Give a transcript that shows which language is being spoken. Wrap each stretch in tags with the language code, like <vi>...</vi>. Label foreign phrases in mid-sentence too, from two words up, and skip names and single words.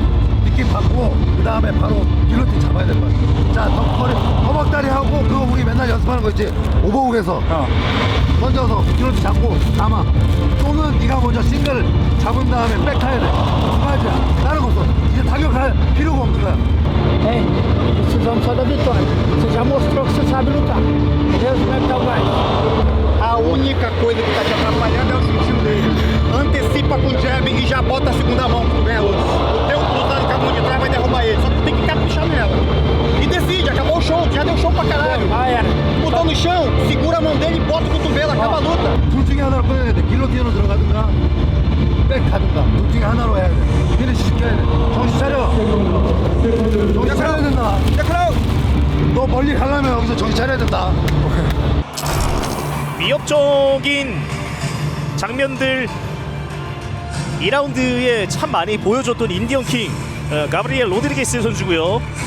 <ko>느낌 받고 그 다음에 바로 길로틴 잡아야 될 것 같아. 자, 허벅다리 하고 그거 우리 맨날 연습하는 거 있지? 오버훅에서 던져서 길로틴 잡고 감아. 또는 네가 먼저 싱글 잡은 다음에 백 타야 돼. 두 가지야. 다른 거 없어. 이제 타격할 필요가 없는 거야.</ko> <pt>Ei, precisamos só da vitória. Você já mostrou que você sabe lutar. Beleza? Como é que tá o gás? A única coisa que tá te atrapalhando é o sentido dele. Antecipa com o jab e já bota a segunda mão pro ganha luta. O teu lutando com a mão de trás vai derrubar ele. Só que tu tem que caprichar nela. E decide, acabou o show, já deu show pra caralho. Ah, era. Botou no chão, segura a mão dele, bota o cotovelo, acaba a luta.</pt> <ko>둘 중에 하나로 꺼내야 돼. 길로틴으로 들어가든가 백 하든가 둘 중에 하나로 해야 돼. 피니시 시켜야 돼. 정신 차려. 정신 차려야 된다. 너 멀리 가려면 여기서 정신 차려야 된다. 위협적인 장면들 2라운드에 참 많이 보여줬던 인디언킹 가브리엘 로드리게스 선수고요.</ko>